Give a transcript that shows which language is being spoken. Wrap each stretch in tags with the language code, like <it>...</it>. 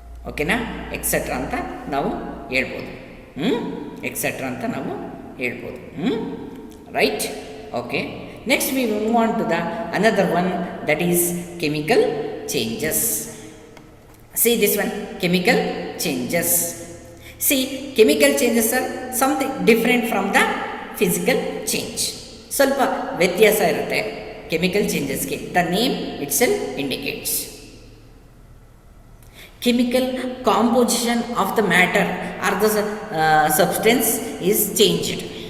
<kn>ಓಕೆನಾ? ಎಕ್ಸೆಟ್ರಾ ಅಂತ ನಾವು ಹೇಳ್ಬೋದು. ಎಕ್ಸೆಟ್ರಾ ಅಂತ ನಾವು ಹೇಳ್ಬೋದು. Right. Okay.</kn> <en>Next we move on to the another one, that is chemical changes. See this one, chemical changes. See, chemical changes are something different from the physical change.</en> <kn>ಸ್ವಲ್ಪ ವ್ಯತ್ಯಾಸ ಇರುತ್ತೆ chemical ಚೇಂಜಸ್ಗೆ.</kn> <en>The name itself indicates. Chemical composition of the matter or the substance is changed.</en>